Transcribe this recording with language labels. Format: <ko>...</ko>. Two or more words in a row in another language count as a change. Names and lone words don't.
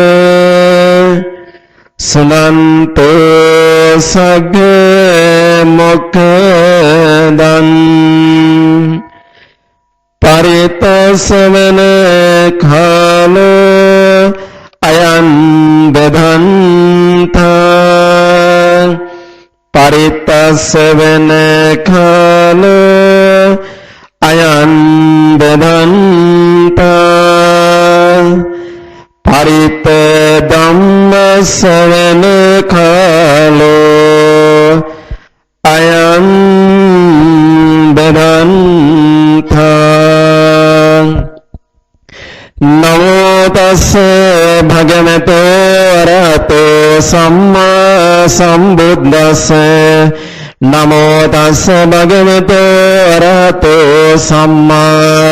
<pi>සුනන්තෝ සග්ග මොක්ඛදං පරිතසවන කාලෝ අයං බදන්තා පරිතසවන කාලෝ අයං බදන්තා පරිත ධම්මසවන කාලෝ අයං බදන්තා නමෝ තස්ස භගවතෝ අරහතෝ සම්මා සම්බුද්දස්ස නමෝ තස්ස භගවතෝ අරහතෝ සම්මා</pi>